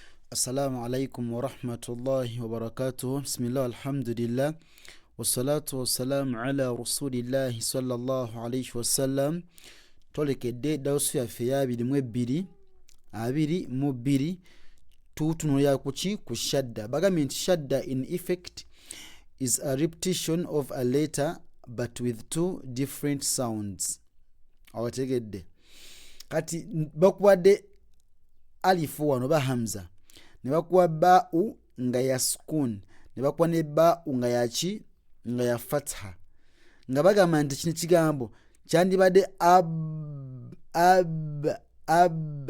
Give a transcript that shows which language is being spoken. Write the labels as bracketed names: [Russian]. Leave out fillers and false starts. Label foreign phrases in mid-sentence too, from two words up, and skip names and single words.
[Arabic] السلام عليكم ورحمة الله وبركاته. بسم الله، الحمد لله. والصلاة والسلام على رسول الله صلى الله عليه وسلم. [Ganda] Tolekedde dawsu yaffe ya 22 tutunulira kuki ku shadda. Bagambye nti [English] shadda in effect is a repetition of a letter but with two different sounds. [Ganda] Awategedde. Kati bakuwadde alifu wano ba hamza. Ne bakuwa ba'u nga ya sukun, ne bakuwa ne ba'u nga ya ki nga ya fatha, nga bagamba nti kino kigambo kyandibadde ab.